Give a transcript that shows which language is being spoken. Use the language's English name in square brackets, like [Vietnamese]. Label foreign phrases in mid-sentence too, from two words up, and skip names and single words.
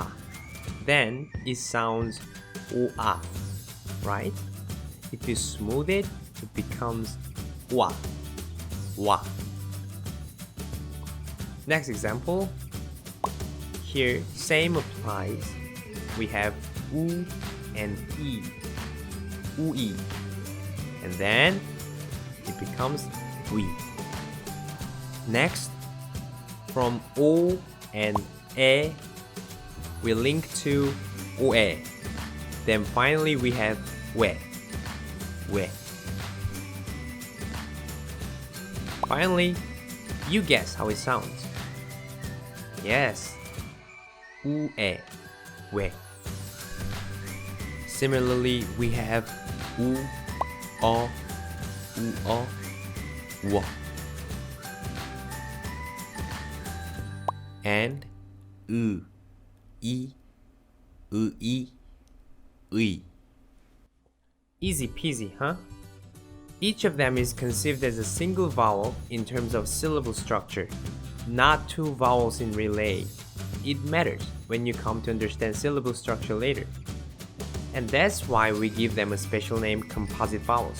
[English] Then it sounds O-A, right? If you smooth it, it becomes wa. Wa. Next example. Here, same applies. We have U and E. U-E. And then it becomes we. Next, from O and E, we link to O-E. Then finally we have we. We. Finally, you guess how it sounds. Yes, U-E, we. Similarly, we have U-O, U-O, wo. And U-E, U-E, Ui. Easy peasy, huh? Each of them is conceived as a single vowel in terms of syllable structure, not 2 vowels in relay. It matters when you come to understand syllable structure later. And that's why we give them a special name, composite vowels.